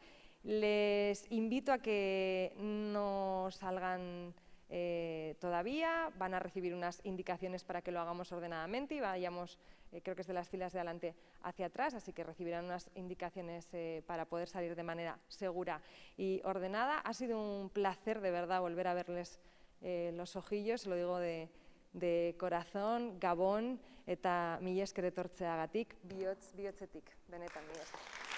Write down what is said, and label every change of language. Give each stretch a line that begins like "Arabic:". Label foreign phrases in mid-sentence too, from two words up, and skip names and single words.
Spanish: Les invito a que no salgan todavía, van a recibir unas indicaciones para que lo hagamos ordenadamente y vayamos, creo que es de las filas de adelante hacia atrás, así que recibirán unas indicaciones para poder salir de manera segura y ordenada. Ha sido un placer de verdad volver a verles los ojillos, lo digo de corazón,
Basque: Gabón eta mila esker etortzeagatik, bihotzetik, benetan mila esker.